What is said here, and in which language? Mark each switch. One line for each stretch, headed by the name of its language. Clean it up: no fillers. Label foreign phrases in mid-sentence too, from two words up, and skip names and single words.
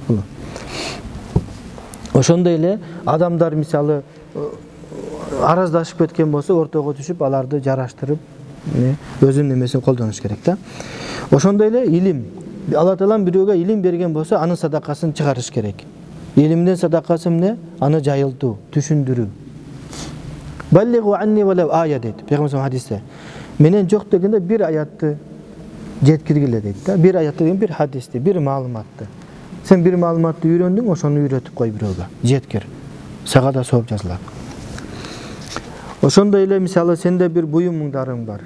Kyrgyz: Ошондой эле адамдар мисалы араздашып кеткен болсо, ортого түшүп, аларды жараштырып, өзүнүн немесин колдонуш керек да. Ошондой эле илим. Алла Таалам бирөөгө илим берген болсо, анын садакасын чыгарыш керек. Илимдин садакасы эмне? Аны жайылтуу, түшүндүрүү.
Arabic: بلغوا عني ولو آية
Kyrgyz: дейт. Пейгамбер хадисте. Менен жок дегенде бир аятты жеткиргиле дейт да. Бир аят деген бир хадисти, бир маалыматты. Сен бир маалыматты үйрөндүң, ошону үйрөтүп кой бирөөгө. Жеткир. Сага да сооп жазылат. Ошондой эле мисалы сенде бир буюмуңдарың бар.